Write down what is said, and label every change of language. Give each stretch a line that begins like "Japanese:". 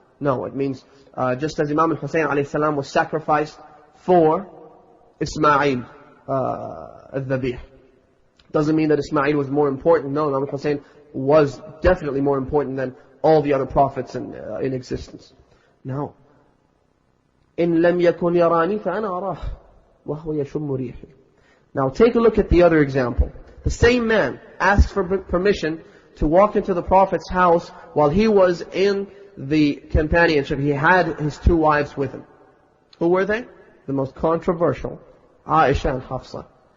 English: No, it means just as Imam Hussain ﷺ was sacrificed for Ismail al-Dhabih. Doesn't mean that Ismail was more important. No, Imam Hussain was definitely more important than all the other prophets in existence.
Arabic: Now, إن لم يكن يراني فأنا أراه وهو يشم ريحي.
English: Now take a look at the other example. The same man asked for permission to walk into the Prophet's house while he was in the companionship. He had his two wives with him. Who were they? The most controversial, Aisha and Hafsa.